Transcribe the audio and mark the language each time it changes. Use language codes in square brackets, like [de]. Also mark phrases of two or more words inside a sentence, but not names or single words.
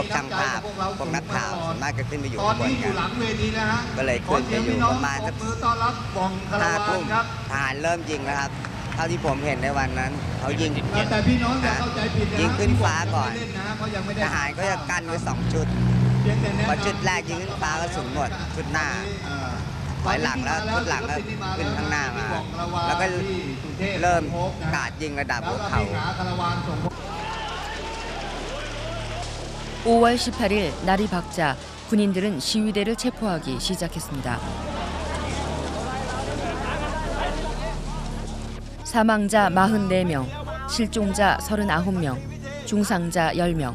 [th] ช่างภาพพวกนักข่าวส่วนมากจะขึ้นไปอยู่ข้างบนกันก็เลยขึ้นไปอยู่ประมาณสัก5 ทุ่มทหารเริ่มยิงแล้วครับเท่าที่ผมเห็นในวันนั้นเขายิงขึ้นฟ้าก่อนทหารก็จะกั้นไว้2 ชุดพอชุดแรกยิงขึ้นฟ้ากระสุนหมดชุดหน้าถอยหลังแล้วชุดหลังก็ขึ้นข้างหน้ามาแล้วก็เริ่มกราดยิงระดับหัวเข่า [ko] 5월 18일 날이 밝자 군인들은 시위대를 체포하기 시작했습니다. 사망자 44명, 실종자 39명, 중상자 10명.